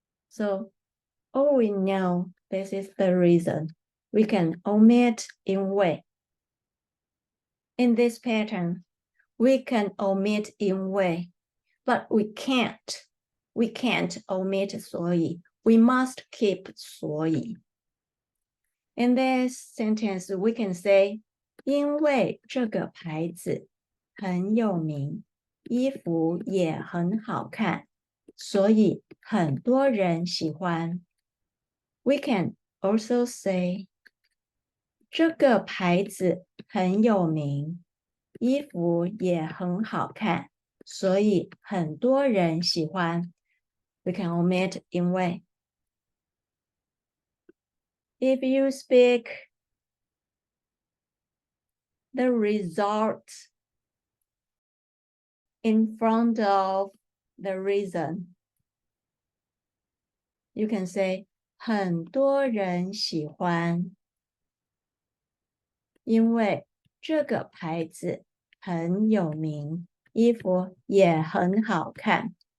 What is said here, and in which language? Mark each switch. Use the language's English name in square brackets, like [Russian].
[English] So all we know, this is the reason. We can omit 因为. In this pattern, we can omit 因为, but we can't omit 所以. We must keep 所以. In this sentence, we can say [Chinese] 因为这个牌子很有名，衣服也很好看，所以很多人喜欢。 [English] We can also say [Chinese] 这个牌子很有名，衣服也很好看，所以很多人喜欢。 [English] We can omit 因为。 If you speak the result in front of the reason, you can say [Chinese] 很多人喜欢，因为这个牌子很有名，衣服也很好看。